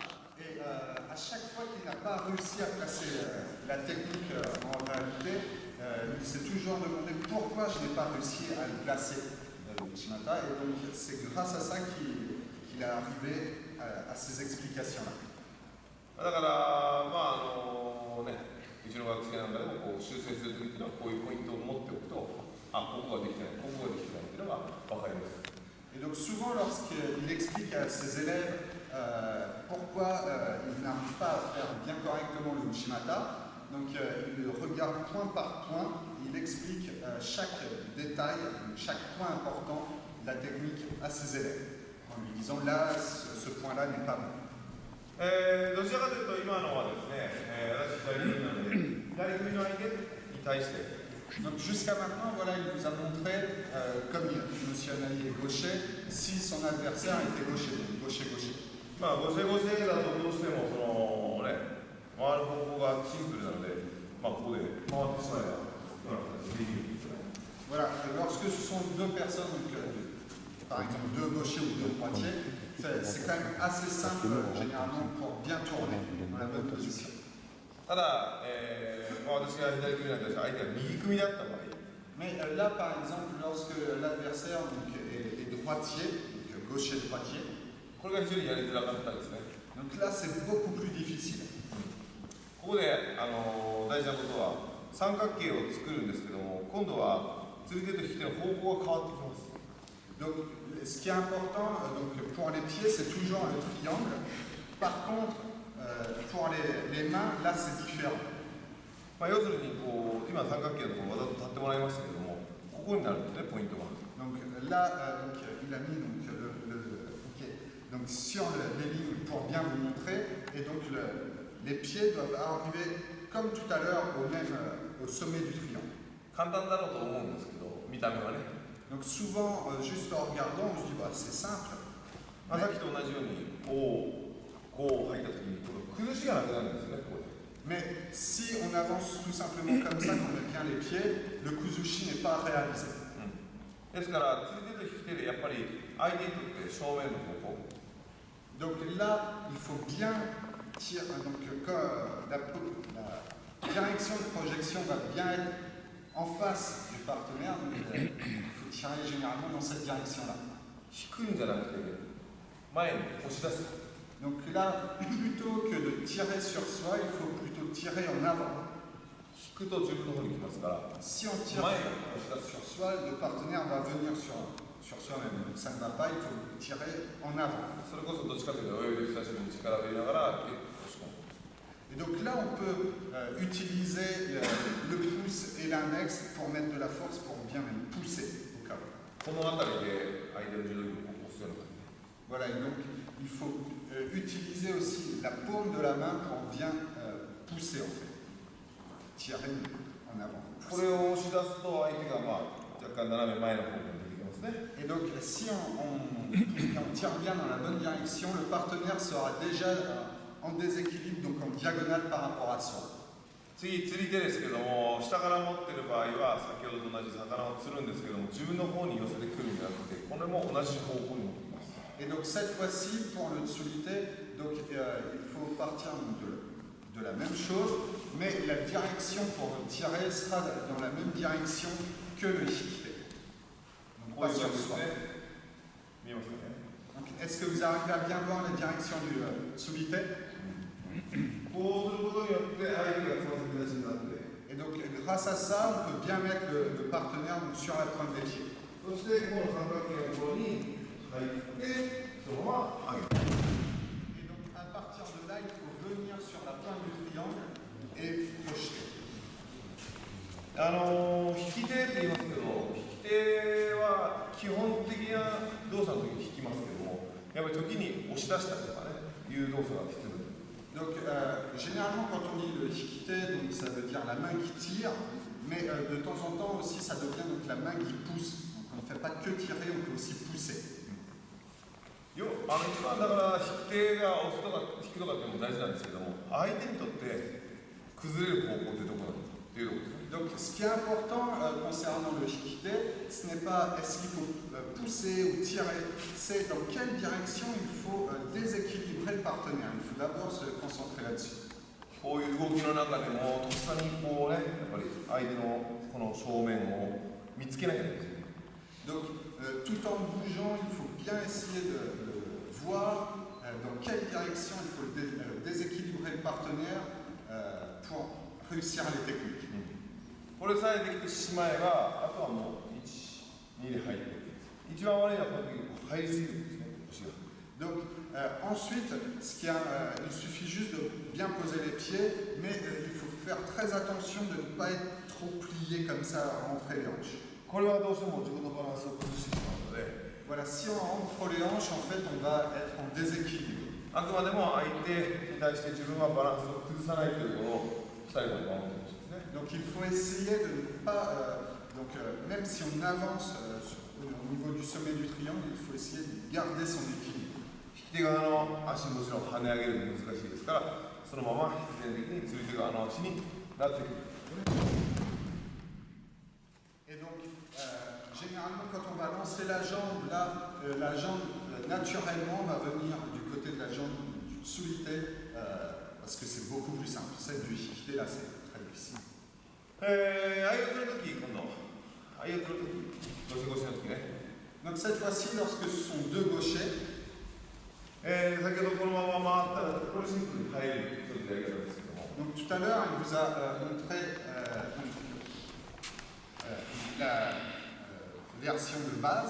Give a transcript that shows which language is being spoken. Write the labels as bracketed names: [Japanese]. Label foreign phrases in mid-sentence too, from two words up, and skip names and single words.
[French] Et à chaque fois qu'il n'a pas réussi à placer la technique en réalité, il s'est toujours demandé pourquoi je n'ai pas réussi à le placer le Uchimata. Et donc c'est grâce à ça qu'il est arrivé à ces explications-là. [Japanese] だからまあうちの学生なんかでもこう修正するときっていうのはこういうポイントを持っておくと、あ、ここができてない、ここができてないっていうのが分かります。 [French] Et donc souvent lorsqu'il explique à ses élèves pourquoi il n'arrive pas à faire bien correctement le Uchimata, donc il regarde point par point, il explique chaque détail, chaque point important de la technique à ses élèves, en lui disant là, ce point-là n'est pas bon. [Japanese] どちらかというと今のはですね、私左組なので左組の相手に対して [French] Donc jusqu'à maintenant, voilà, il vous a montré, comme M. Anali est gaucher, si son adversaire était gaucher, gaucher. [Japanese] まあゴシゴシだとどうしてもそのね回る方向がシンプルなので、まあここで回ってしまえば今の形でできるんですよね。 [French] Voilà, lorsque ce sont deux personnes, donc, par exemple deux gauchers ou deux droitiers, c'est quand même assez simple généralement pour bien tourner dans la bonne position. [Japanese] ただ、私が左組なんですが相手が右組だった場合 [French] Mais là, par exemple, lorsque l'adversaire est droitier, donc gaucher-droitier, [Japanese] これが非常にやりづらかったですね。 [French] donc là c'est beaucoup plus difficile. [Japanese] ここで大事なことは三角形を作るんですけども、今度は釣り手と引き手の方向が変わってきます。 [French] Donc ce qui est important donc, pour les pieds, c'est toujours le triangle. Par contre, pour les mains, là c'est différent. [Japanese] まあ要するにこう今三角形のところわざと立ってもらいましたけども、ここになるんですね、ポイントが。 [French] Donc là, donc, il a mis donc, donc, sur les lignes pour bien vous montrer, et donc les pieds doivent arriver comme tout à l'heure au sommet du triangle. [Japanese] 簡単だろうと思うんですけど、 見た目はね。 [French] Donc souvent, juste en regardant, on se dit, bah, c'est simple. [Japanese] まあ、さっきと同じようにこう入った時にこの崩しがなくなるんですよね、ここで。 [French] Mais si on avance tout simplement comme ça, qu'on met bien les pieds, le kuzushi n'est pas réalisé. [Japanese] ですから釣り手と引き手でやっぱり相手にとって正面の方向。 [French] Donc là, il faut bien tirer. Donc quand la direction de projection va bien être en face du partenaire, donc, il faut tirer généralement dans cette direction-là. [Japanese] 引くんじゃなくて前に押し出す。 [French] Donc là, plutôt que de tirer sur soi, il faut plutôt tirer en avant. [Japanese] 引くと自分の方に来ますから。 [French] Si on tire sur soi, le partenaire va venir sur soi-même. Donc ça ne va pas, il faut tirer en avant. [Japanese] それこそどっちかというと親指人差し指に力を入れながら押し込む。 [French] Et donc là, on peut utiliser le pouce et l'index pour mettre de la force, pour bien même pousser au cas où. [Japanese] この辺りで相手の重力を押すような感じ。 [French] Voilà, et donc il faut utiliser aussi la paume de la main pour bien pousser en fait. Tirer en avant. [Japanese] これを押し出すと相手が若干斜め前の方向に出てきますね。 [French] Et donc si on tire bien dans la bonne direction, le partenaire sera déjà en déséquilibre, donc en diagonale par rapport à soi. [Japanese] 次釣り手ですけども、下から持ってる場合は先ほどと同じ魚を釣るんですけども、自分の方に寄せてくるんじゃなくて、これも同じ方向に持ってきます。 [French] Et donc cette fois-ci, pour le tsulite, donc il faut partir de la même chose, mais la direction pour tirer sera dans la même direction que le hikite. Donc pas sur soi. [Japanese] 見えますかね。 [French] Donc, est-ce que vous arrivez à bien voir la direction du tsulite? [Japanese] こうすることによって相手がつま先立ちになって、 [French] Et donc grâce à ça, on peut bien mettre le partenaire donc, sur la pointe des pieds. [Japanese] そしてこの三角形のところに入ってそのまま上げる。 [French] Et donc à partir de là, il faut venir sur la pointe du triangle et projeter. [Japanese] 引き手って言いますけど、引き手は基本的な動作の時に引きますけども、やっぱり時に押し出したりとかね、いう動作が必要です。 [French] Donc généralement quand on dit le hikite, donc ça veut dire la main qui tire, mais de temps en temps aussi ça devient donc la main qui pousse. Donc on ne fait pas que tirer, on peut aussi pousser. [Japanese] 一番だから引き手が押すとか引くとかっても大事なんですけども、相手にとって崩れる方向ってどこなのかっていうところですね。 [French] Donc ce qui est important concernant le hikite, ce n'est pas est-ce qu'il faut pousser ou tirer, c'est dans quelle direction il faut déséquilibrer le partenaire. Il faut d'abord se concentrer là-dessus. [Japanese] こういう動きの中でもとっさにこうね、やっぱり相手のこの正面を見つけなきゃいけないですね。 [French] Donc tout en bougeant, il faut bien essayer de voir dans quelle direction il faut déséquilibrer le partenaire pour réussir les techniques. [Japanese] これさえできてしまえば、あとはもう1、2で入っていく。一番悪いのはこの時入りすぎるんですね、腰が。 [French] Donc ensuite, il suffit juste de bien poser les pieds, mais il faut faire très attention de ne pas être trop plié comme ça, rentrer les hanches. [Japanese] これはどうしても自分のバランスを崩してしまうので、 [French] Voilà, si on rentre trop les hanches, en fait, on va être en déséquilibre. [Japanese] あくまでも相手に対して自分はバランスを崩さないということを最後に守ってほしいですね。 [French] Donc il faut essayer de ne pas, même si on avance au niveau du sommet du triangle, il faut essayer de garder son équilibre. [Japanese] 引き手側の足もちろん跳ね上げるの難しいですから、そのまま必然的に釣り手側の足になってくる。 [French] Et donc, généralement, quand on va lancer la jambe, là, la jambe naturellement va venir du côté de la jambe du tsulite, parce que c'est beaucoup plus simple. Celle du hikite, là, c'est très difficile. [Japanese] 相を釣るとき、今度、相を釣るとき、ゴシゴシのときね。 [French] Donc cette fois-ci, lorsque ce sont deux gauchers, [Japanese] 先ほどこのまま回ったら、これシンプルに入るというやり方ですけども。 [French] donc tout à l'heure, il vous a montré la version de base,